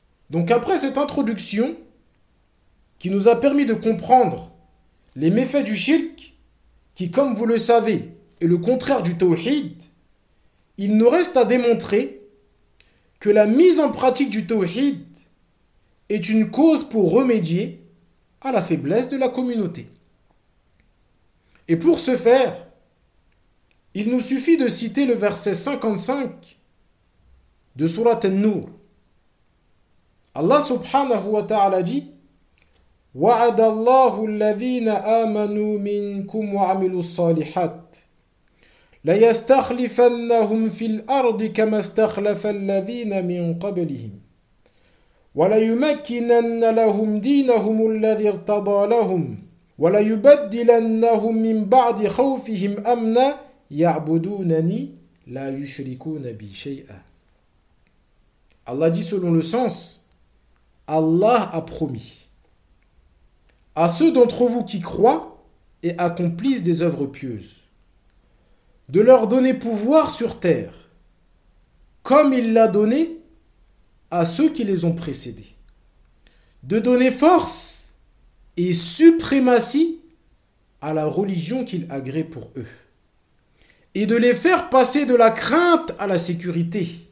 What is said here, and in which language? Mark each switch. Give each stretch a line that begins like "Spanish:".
French: Donc après cette introduction qui nous a permis de comprendre les méfaits du shirk, qui, comme vous le savez, et le contraire du tawhid, il nous reste à démontrer que la mise en pratique du tawhid est une cause pour remédier à la faiblesse de la communauté. Et pour ce faire, il nous suffit de citer le verset 55 de sourate An-Nur.
Arabic: Allah subhanahu wa ta'ala dit: وعد الله الذين آمنوا منكم وعملوا الصالحات ليستخلفنهم في الأرض كما استخلف الذين من قبلهم وليمكنن لهم دينهم الذي ارتضى لهم وليبدلنهم من بعد خوفهم أمنا يعبدونني لا يشركون بي شيئا.
French: Allah dit selon le sens, Allah a promis à ceux d'entre vous qui croient et accomplissent des œuvres pieuses de leur donner pouvoir sur terre, comme il l'a donné à ceux qui les ont précédés, de donner force et suprématie à la religion qu'il agrée pour eux, et de les faire passer de la crainte à la sécurité.